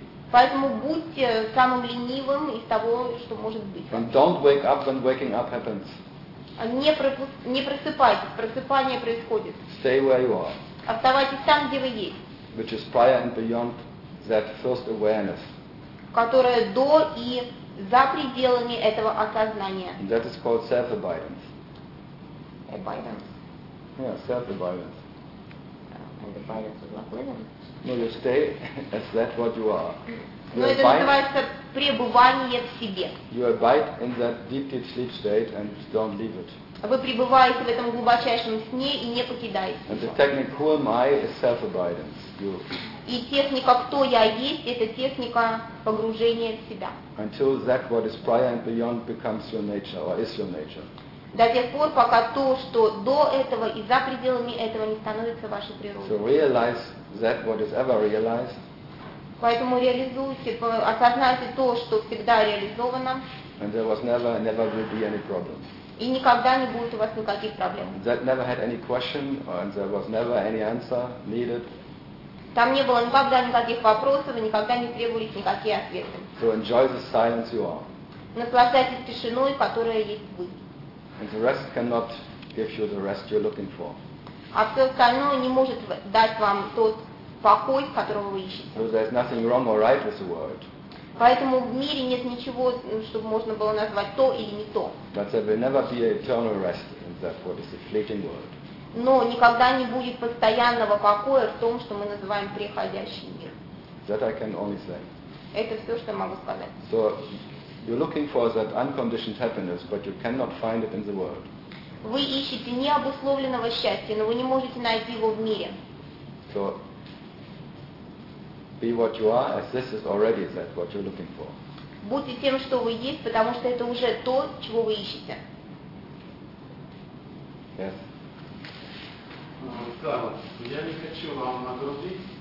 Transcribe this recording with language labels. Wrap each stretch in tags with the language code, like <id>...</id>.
<ru>Поэтому будьте самым ленивым из того, что может быть.</ru> <en>And don't wake up when waking up happens.</en> <ru>Не просыпайтесь, просыпание происходит.</ru> <en>Stay where you are.</en> <ru>Оставайтесь там, где вы есть.</ru> <en>Which is prior and beyond that first awareness.</en> <ru>Которое до и за пределами этого осознания.</ru> <en>And that is called self-abidance. Abidance. Yeah, self-abidance. And abidance is not living. No, you stay as that what you are.</en> <ru>Но это называется пребывание в себе.</ru> <en>You abide in that deep sleep state and don't leave it.</en> <ru>Вы пребываете в этом глубочайшем сне и не покидаете.</ru> <en>And the technique who am I is self-abidance. You.</en> <ru>И техника кто я есть, это техника погружения в себя.</ru> <en>Until that what is prior and beyond becomes your nature or is your nature.</en> <ru>До тех пор, пока то, что до этого и за пределами этого не становится вашей природой.</ru> <en>So realize that what is ever realized.</en> <ru>Поэтому реализуйте, осознайте то, что всегда реализовано.</ru> <en>And there was never will be any problem.</en> <ru>И никогда не будет у вас никаких проблем.</ru> <en>That never had any question, and there was never any answer needed.</en> <ru>Там не было никогда никаких вопросов, и никогда не требовались никакие ответы.</ru> <en>So enjoy the silence you are.</en> <ru>Наслаждайтесь тишиной, которая есть вы.</ru> <en>And the rest cannot give you the rest you're looking for.</en> <ru>А все остальное не может дать вам тот покой, которого вы ищете.</ru> <en>So there's nothing wrong or right with the world.</en> <ru>Поэтому в мире нет ничего, чтобы можно было назвать то или не то.</ru> <en>But there will never be an eternal rest in that what is a fleeting world.</en> <ru>Но никогда не будет постоянного покоя в том, что мы называем приходящий мир.</ru> <en>That I can only say.</en> <ru>Это все, что я могу сказать.</ru> <en>So you're looking for that unconditioned happiness, but you cannot find it in the world.</en> <ru>Вы ищете необусловленного счастья, но вы не можете найти его в мире.</ru> <en>So be what you are, as this is already that what you're looking for.</en> <ru>Будьте тем, что вы есть, потому что это уже то, чего вы ищете.</ru> <en>Yes.</en> <ru>Карл, я не хочу вам нагрузить.</ru>